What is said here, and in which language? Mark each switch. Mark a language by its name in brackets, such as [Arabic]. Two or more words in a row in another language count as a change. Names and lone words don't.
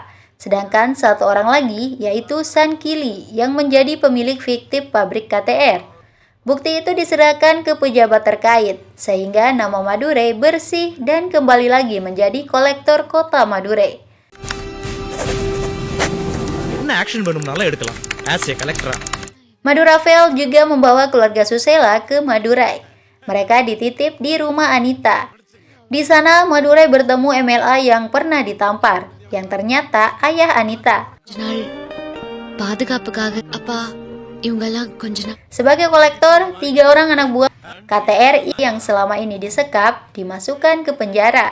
[Indonesian] Sedangkan 1 orang lagi yaitu San Kili yang menjadi pemilik fiktif pabrik KTR. Bukti itu diserahkan ke pejabat terkait sehingga nama Madurai bersih dan kembali lagi menjadi kolektor kota Madurai. [English] action [Tamil] வேணும்னாலும் எடுக்கலாம் [English] as a collector. [Indonesian] Madu Rafael juga membawa keluarga Susela ke Madurai. Mereka dititip di rumah Anita. Di sana Madurai bertemu MLA yang pernah ditampar, yang ternyata ayah Anita. Sebagai kolektor, 3 orang anak buah KTR yang selama ini disekap dimasukkan ke penjara.